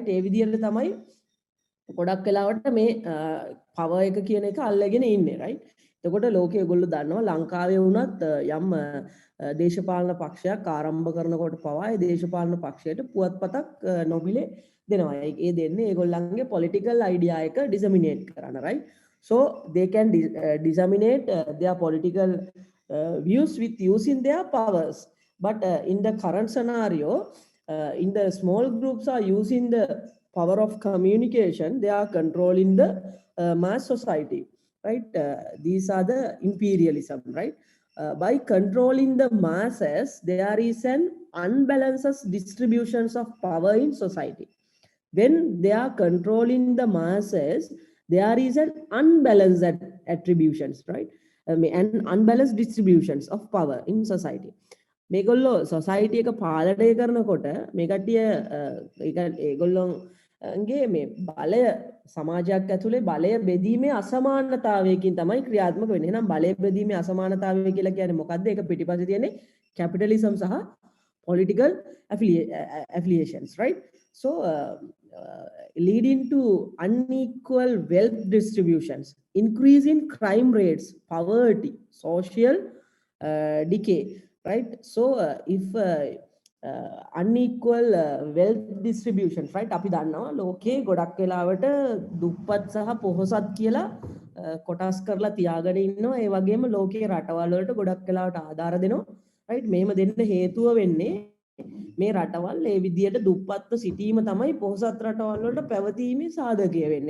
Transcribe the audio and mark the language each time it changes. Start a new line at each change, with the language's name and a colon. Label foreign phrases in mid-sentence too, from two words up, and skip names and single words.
Sinhala: ඒ විදිහට තමයි ගොඩක් වෙලාවට මේ පවර් එක කියන එක අල්ලගෙන ඉන්නේ.
English: right?
Sinhala: එතකොට ලෝකයේ ඔයගොල්ලෝ දන්නවා ලංකාවේ වුණත් යම් දේශපාලන පක්ෂයක් ආරම්භ කරනකොට පවා ඒ දේශපාලන පක්ෂයට පුවත්පතක් නොමිලේ දෙනවා. ඒ දෙන්නේ ඒගොල්ලන්ගේ
English: political idea
Sinhala: එක disseminate කරන්න. right?
English: So they can disseminate their political views with using their powers. But in the current scenario, in the small groups are using the power of communication, they are controlling the mass society. Right? These are the imperialism. Right? By controlling the masses, there is an unbalanced distributions of power in society. When they are controlling the masses, there is an unbalanced attributions, right? And unbalanced distributions of power in society.
Sinhala: මේගොල්ලෝ society එක පාලනය කරනකොට මේ කට්ටිය ඒගොල්ලෝගේ මේ බලය සමාජයක් ඇතුලේ බලය බෙදීමේ අසමානතාවයකින් තමයි ක්‍රියාත්මක වෙන්නේ. එහෙනම් බලය බෙදීමේ අසමානතාවය කියලා කියන්නේ මොකද්ද? ඒක පිටිපස්සේ තියෙන්නේ capitalism සහ
English: political affiliations, right? So leading to unequal wealth distributions, increase in crime rates, poverty, social decay, right? So if unequal wealth distribution, right?
Sinhala: අපි දන්නවා ලෝකේ ගොඩක් වෙලාවට දුප්පත් සහ පොහොසත් කියලා කොටස් කරලා තියාගෙන ඉන්නවා. ඒ වගේම ලෝකේ රටවල් වලට ගොඩක් වෙලාවට ආධාර දෙනවා.
English: right?
Sinhala: මෙහෙම දෙන්න හේතුව වෙන්නේ මේ රටවල් ඒ විදියට දුප්පත්ව සිටීම තමයි පොහොසත් රටවල් වලට පැවතීමේ සාධකය වෙන්නේ.